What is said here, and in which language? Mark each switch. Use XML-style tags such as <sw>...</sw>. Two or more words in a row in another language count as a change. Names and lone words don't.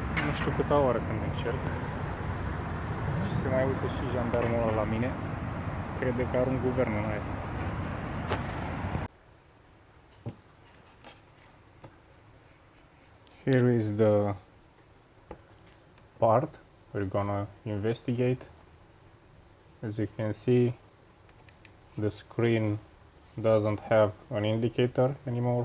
<ro>Nu știu câta oră când încerc. Și se mai uită și jandarmul ăla la mine. Crede că arunc guvernul în aer.</ro> <en>Here is the part we're gonna investigate. As you can see, the screen doesn't have an indicator anymore.</en>